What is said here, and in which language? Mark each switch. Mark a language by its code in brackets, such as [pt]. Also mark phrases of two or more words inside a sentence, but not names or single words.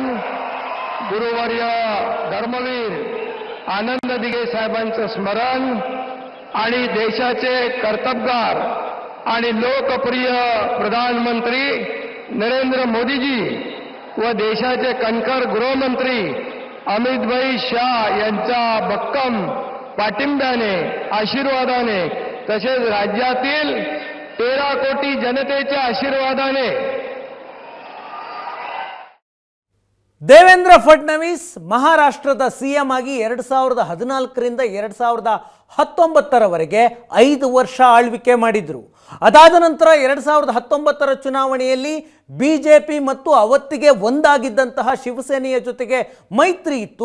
[mr] गुरुवर्य धर्मवीर आनंद दिघे साहेबांचं स्मरण आणि देशाचे कर्तबगार आणि लोकप्रिय प्रधानमंत्री नरेंद्र मोदीजी व देशाचे कणखर गृहमंत्री अमितभाई शाह यांच्या भक्कम पाठिंब्याने, आशीर्वादाने तसेच राज्यातील 13 कोटी जनतेच्या आशीर्वादाने [kn] ದೇವೇಂದ್ರ ಫಡ್ನವೀಸ್ ಮಹಾರಾಷ್ಟ್ರದ ಸಿಎಂ ಆಗಿ 2014ರಿಂದ 2019ರವರೆಗೆ 5 ವರ್ಷ ಆಳ್ವಿಕೆ ಮಾಡಿದ್ರು. ಅದಾದ ನಂತರ 2019ರ ಚುನಾವಣೆಯಲ್ಲಿ ಬಿಜೆಪಿ ಮತ್ತು ಅವತ್ತಿಗೆ ಒಂದಾಗಿದ್ದಂತಹ ಶಿವಸೇನೆಯ ಜೊತೆಗೆ ಮೈತ್ರಿ ಇತ್ತು.